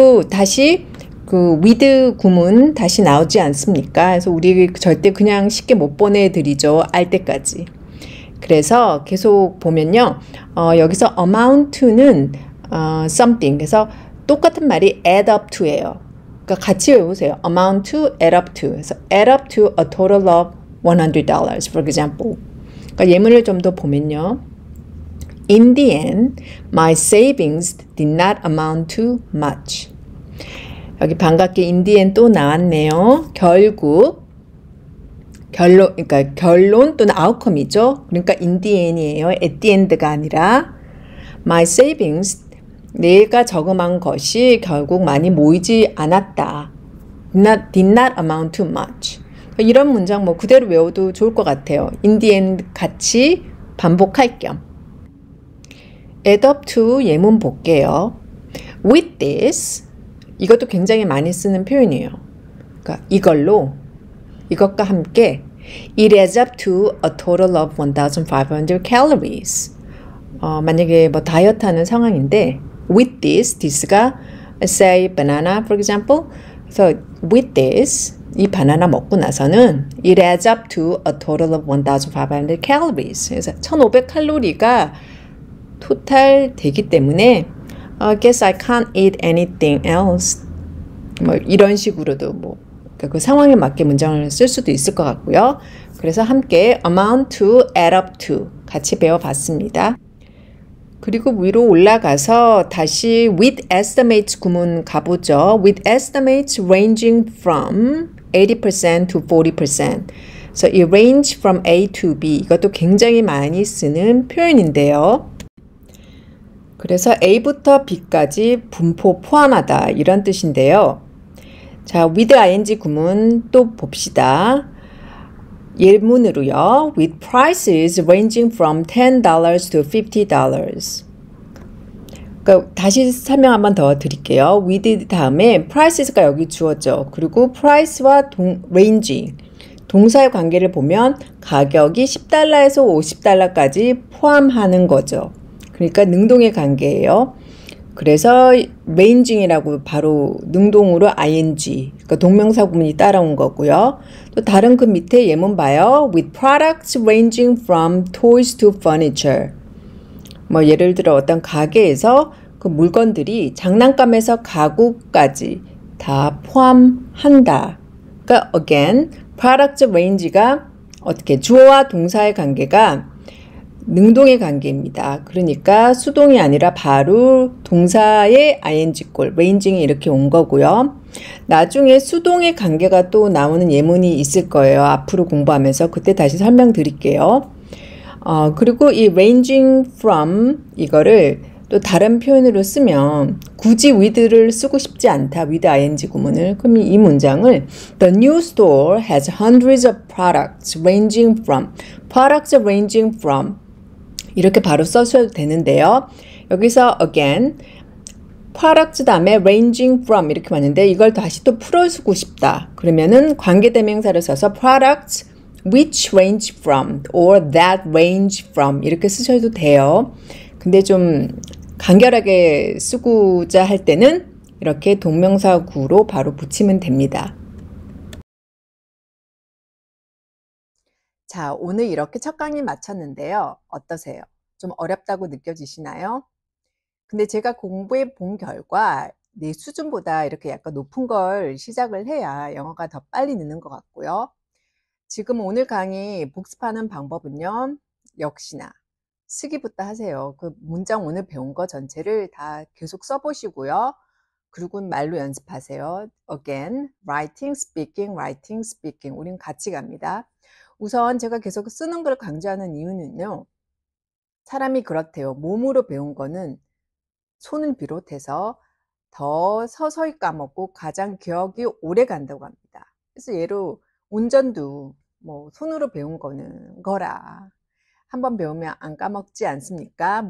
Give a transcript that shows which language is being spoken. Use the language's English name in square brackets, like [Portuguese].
[Korean] 다시 with 구문 다시 나오지 않습니까? 그래서 우리 절대 그냥 쉽게 못 보내드리죠. 알 때까지. 그래서 계속 보면요. 여기서 amount는 something. 그래서 똑같은 말이 add up to예요. 그러니까 같이 외우세요. [English] amount to, add up to. [Korean] 그래서 [English] add up to a total of $100, for example. [Korean] 그러니까 예문을 좀 더 보면요. [English] In the end, my savings did not amount to much. [Korean] 여기 반갑게 in the end 또 나왔네요. 결국 그러니까 결론 또는 outcome이죠. 그러니까 in the end이에요. at the end가 아니라 [English] my savings [Korean] 내가 저금한 것이 결국 많이 모이지 않았다. [English] did not amount to much. [Korean] 이런 문장 뭐 그대로 외워도 좋을 것 같아요. in the end 같이 반복할 겸. add up to 예문 볼게요. with this 이것도 굉장히 많이 쓰는 표현이에요. 그러니까 이것과 함께 [English] it adds up to a total of 1,500 calories. [Korean] 만약에 뭐 다이어트 하는 상황인데 [English] with this가 say banana for example. [Korean] 그래서 [English] with this [Korean] 이 바나나 먹고 나서는 [English] it adds up to a total of 1,500 calories. [Korean] 그래서 1,500 칼로리가 토탈 되기 때문에 [English] I guess I can't eat anything else. [Korean] 뭐 이런 식으로도 뭐 그 상황에 맞게 문장을 쓸 수도 있을 것 같고요. 그래서 함께 amount to, add up to 같이 배워봤습니다. 그리고 위로 올라가서 다시 with estimates 구문 가보죠. [English] with estimates ranging from 80% to 40%. [Korean] 그래서 이 range from A to B 이것도 굉장히 많이 쓰는 표현인데요. 그래서 A부터 B까지 분포 포함하다 이런 뜻인데요. 자, with ing 구문 또 봅시다. 예문으로요. [English] with prices ranging from $10 to $50. [Korean] 그러니까 다시 설명 한번 더 드릴게요. with 다음에 prices가 여기 주어져. 그리고 price와 ranging 동사의 관계를 보면 가격이 $10에서 $50까지 포함하는 거죠. 그러니까 능동의 관계예요. 그래서 ranging이라고 바로 능동으로 ing, 그러니까 동명사 구문이 따라온 거고요. 또 다른 그 밑에 예문 봐요. [English] with products ranging from toys to furniture. [Korean] 뭐 예를 들어 어떤 가게에서 그 물건들이 장난감에서 가구까지 다 포함한다. 그러니까 again, product range가 어떻게 주어와 동사의 관계가 능동의 관계입니다. 그러니까 수동이 아니라 바로 동사의 ing꼴, ranging이 이렇게 온 거고요. 나중에 수동의 관계가 또 나오는 예문이 있을 거예요. 앞으로 공부하면서 그때 다시 설명드릴게요. 그리고 이 ranging from 이거를 또 다른 표현으로 쓰면 굳이 with를 쓰고 싶지 않다. [English] with ing [Korean] 구문을. 그럼 이 문장을 [English] The new store has hundreds of products ranging from [Korean] 이렇게 바로 써셔도 되는데요. 여기서 again products 다음에 ranging from 이렇게 왔는데 이걸 다시 또 풀어주고 싶다. 그러면은 관계대명사를 써서 [English] products which range from or that range from [Korean] 이렇게 쓰셔도 돼요. 근데 좀 간결하게 쓰고자 할 때는 이렇게 동명사구로 바로 붙이면 됩니다. 자, 오늘 이렇게 첫 강의 마쳤는데요. 어떠세요? 좀 어렵다고 느껴지시나요? 근데 제가 공부해 본 결과 내 수준보다 이렇게 약간 높은 걸 시작을 해야 영어가 더 빨리 느는 것 같고요. 지금 오늘 강의 복습하는 방법은요. 역시나 쓰기부터 하세요. 그 문장 오늘 배운 거 전체를 다 계속 써보시고요. 그리고 말로 연습하세요. [English] Again, writing, speaking. [Korean] 우린 같이 갑니다. 우선 제가 계속 쓰는 걸 강조하는 이유는요. 사람이 그렇대요. 몸으로 배운 거는 손을 비롯해서 더 서서히 까먹고 가장 기억이 오래 간다고 합니다. 그래서 예로 운전도 뭐 손으로 배운 거라 한번 배우면 안 까먹지 않습니까?